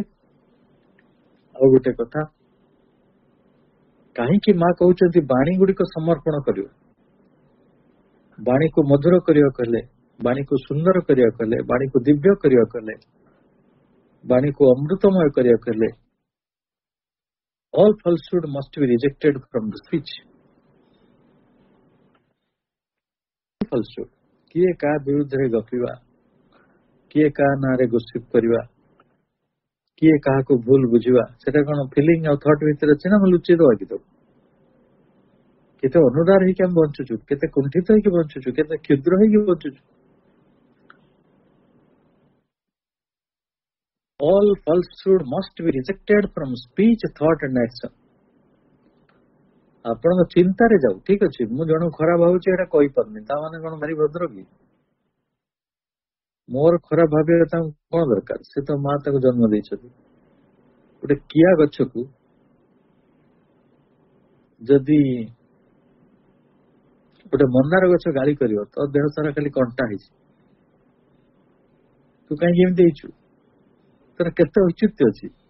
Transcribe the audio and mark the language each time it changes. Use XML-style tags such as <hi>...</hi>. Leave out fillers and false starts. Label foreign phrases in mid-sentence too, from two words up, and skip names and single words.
<or>ଆଉ ଗୋଟେ କଥା, କାହିଁକି ମା କହୁଛନ୍ତି ବାଣୀ ଗୁଡିକ ସମର୍ପଣ କରିବ? ବାଣୀକୁ ମଧୁର କରିବାକୁ ହେଲେ, ବାଣୀକୁ ସୁନ୍ଦର କରିବାକୁ ହେଲେ, ବାଣୀକୁ ଦିବ୍ୟ କରିବାକୁ ହେଲେ, ବାଣୀକୁ ଅମୃତମୟ କରିବାକୁ ହେଲେ,</or> <en>all falsehood must be rejected from the speech. falsehood,</en> <or>କିଏ କାହା ବିରୁଦ୍ଧରେ ଗପିବା, କିଏ କାହା ନାଁରେ ଗୋସିପ କରିବା, କିଏ କାହାକୁ ଭୁଲ ବୁଝିବା, ସେଟା କଣ ଫିଲିଙ୍ଗ ଆଉ ଥଟ୍ ଭିତରେ ଅଛି ନା ଆମେ ଲୁଚେଇ ଦବା କି ତାକୁ? କେତେ ଅନୁଦାର ହେଇକି ଆମେ ବଞ୍ଚୁଛୁ, କେତେ କୁଣ୍ଠିତ ହେଇକି ବଞ୍ଚୁଛୁ, କେତେ କ୍ଷୁଦ୍ର ହେଇକି ବଞ୍ଚୁଛୁ।</or> <en>All falsehood must be rejected from speech, thought and action.</en> <or>ଆପଣଙ୍କ ଚିନ୍ତାରେ ଯାଉ, ଠିକ ଅଛି, ମୁଁ ଜଣକୁ ଖରାପ ଭାବୁଛି ଏଇଟା କହିପାରୁନି, ତା ମାନେ କଣ ଭାରି ଭଦ୍ର କି? ମୋର ଖରାପ ଭାବିବା ତାଙ୍କୁ କଣ ଦରକାର? ସେ ତ ମା ତାକୁ ଜନ୍ମ ଦେଇଛନ୍ତି। ଗୋଟେ କିଆ ଗଛକୁ ଯଦି ଗୋଟେ ମନ୍ଦାର ଗଛ ଗାଳି କରିବ, ତ ଦେହ ସାରା ଖାଲି କଣ୍ଟା ହେଇଛି, ତୁ କାହିଁକି ଏମିତି ହେଇଛୁ, ତାର କେତେ ଔଚିତ୍ୟ ଅଛି।</or>